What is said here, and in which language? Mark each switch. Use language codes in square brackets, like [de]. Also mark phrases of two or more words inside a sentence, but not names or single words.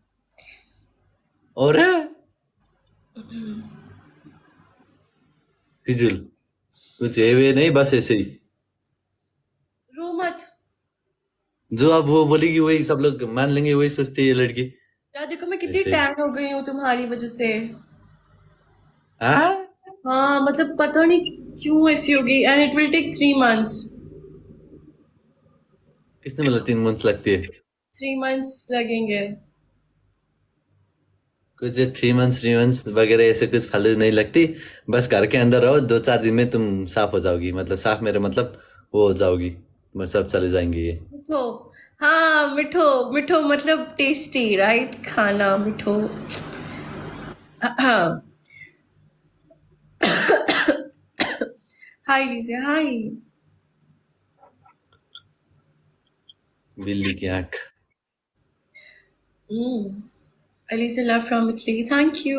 [hi] और फिजुल कुछ है वे नहीं, बस ऐसे ही रो मत। जो अब वो बोलेगी वही सब लोग मान लेंगे, वही सोचती है ये लड़की। यार देखो, मैं कितनी ऐसे ही। टैन हो गई हूँ तुम्हारी वजह से। हाँ, हाँ, मतलब पता नहीं क्यों ऐसी होगी, [en] and it will take 3 months. [hi] किसने मतलब 3 मंथ्स लगती है? 3 months लगेंगे। कुछ 3 मंथ्स वगैरह ऐसे कुछ फालतू नहीं लगती। बस घर के अंदर रहो, 2-4 दिन में तुम साफ हो जाओगी। मतलब साफ मेरा मतलब वो हो जाओगी, मैं सब चले जाएंगे ये। मिठो। हाँ, मिठो। मिठो मतलब टेस्टी, राइट? [ne] खाना मिठो। [hi] हाँ। हाय लीजिए, हाय। बिल्ली की आंख। [en] Ali say love from Italy, thank you.